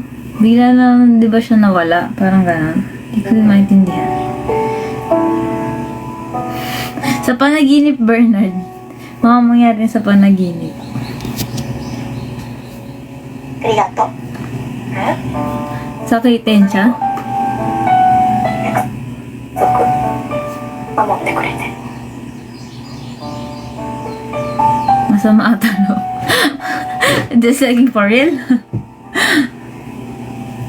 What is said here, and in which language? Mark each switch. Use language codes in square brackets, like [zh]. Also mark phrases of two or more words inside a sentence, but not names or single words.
[tl] Bigla na, di ba siya nawala? Parang gano'n. Hindi ko maintindihan. Sa panaginip, Bernard. Mga mangyari sa panaginip. Arigato. Sakitin siya? [ja] 守ってくれて [tl] Masama ata, [en] no? Just like for real?